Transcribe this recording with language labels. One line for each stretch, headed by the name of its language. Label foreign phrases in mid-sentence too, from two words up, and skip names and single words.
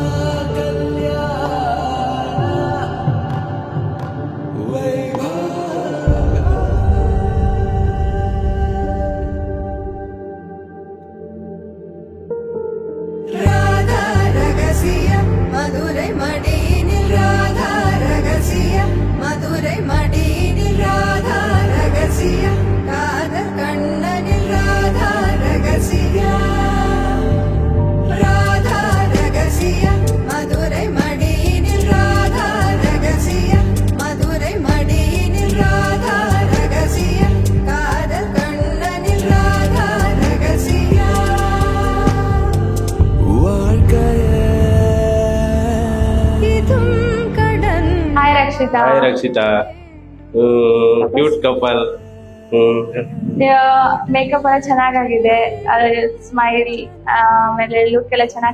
Tamil: ராதா ரகசியம் மதுரை மடியினில் ராதா ரகசியம் மதுரை மடியினில் ராதா ரகசியம் காதல் கண்ணனில் ராதா ரகசியம் ராதா ரகசியம் மதுரை மடியினில் ராதா ரகசியம் மதுரை மடியினில் ராதா ரகசியம் காதல் கண்ணனில் ராதா ரகசியம்
Kannada: ಹಾಯ್ ರಕ್ಷಿತಾ. ಹಾಯ್ ರಕ್ಷಿತಾ,
English: cute couple.
Kannada: ಮೇಕಪ್ ಎಲ್ಲ ಚೆನ್ನಾಗಾಗಿದೆ, ಸ್ಮೈಲ್ ಆಮೇಲೆ ಲುಕ್ ಎಲ್ಲ ಚೆನ್ನಾಗಿ